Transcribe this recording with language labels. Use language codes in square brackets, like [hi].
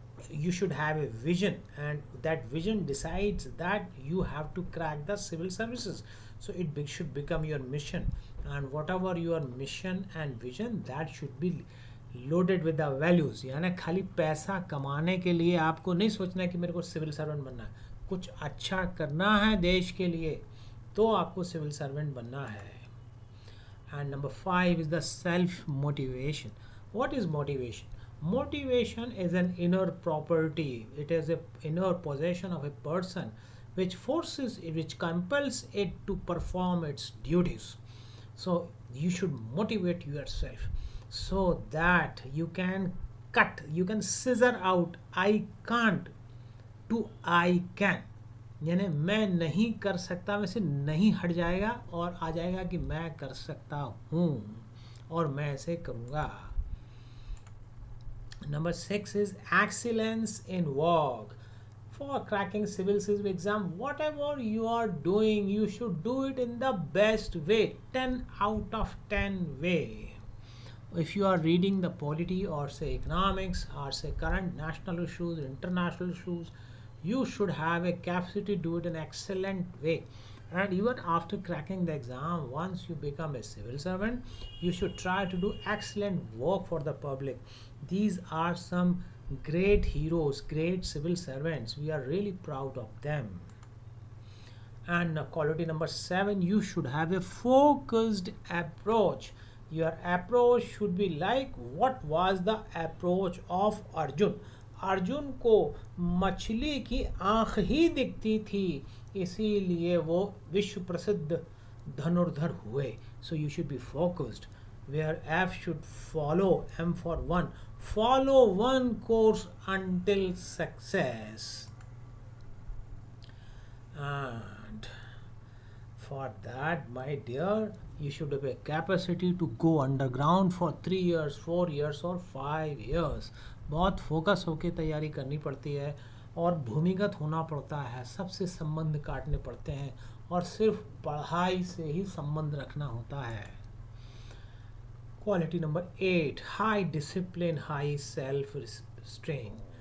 [en] You should have a vision, and that vision decides that you have to crack the civil services. So it should become your mission, and whatever your mission and vision, that should be loaded with the values. [hi] यानी खाली पैसा कमाने के लिए आपको नहीं सोचना है कि मेरे को सिविल सर्वेंट बनना है. कुछ अच्छा करना है देश के लिए तो आपको सिविल सर्वेंट बनना है. [en] And number 5 is the self motivation. What is motivation? Motivation is an inner property. It is an inner possession of a person which compels it to perform its duties. So you should motivate yourself so that you can scissor out I can't to I can. [hi] यानी मैं नहीं कर सकता में से नहीं हट जाएगा और आ जाएगा कि मैं कर सकता हूँ और मैं ऐसे करूँगा. [en] Number 6 is excellence in work. For cracking civil service exam, whatever you are doing, you should do it in the best way, 10 out of 10 way. If you are reading the polity or say economics or say current national issues, international issues, you should have a capacity to do it in an excellent way. And even after cracking the exam, once you become a civil servant, you should try to do excellent work for the public. These are some great heroes, great civil servants. We are really proud of them. And quality number 7, you should have a focused approach. Your approach should be like what was the approach of Arjun. [hi] Arjun को मछली की आँख ही दिखती थी, इसीलिए वो विश्व प्रसिद्ध धनुर्धर हुए. [en] So you should be focused, where F should follow, aim for one, follow one course until success. And For that, my dear, you should have a capacity to go underground for 3 years, 4 years और 5 years. [hi] बहुत focus होके तैयारी करनी पड़ती है और भूमिगत होना पड़ता है, सबसे संबंध काटने पड़ते हैं और सिर्फ पढ़ाई से ही संबंध रखना होता है. [en] Quality number 8, high discipline, high self strain.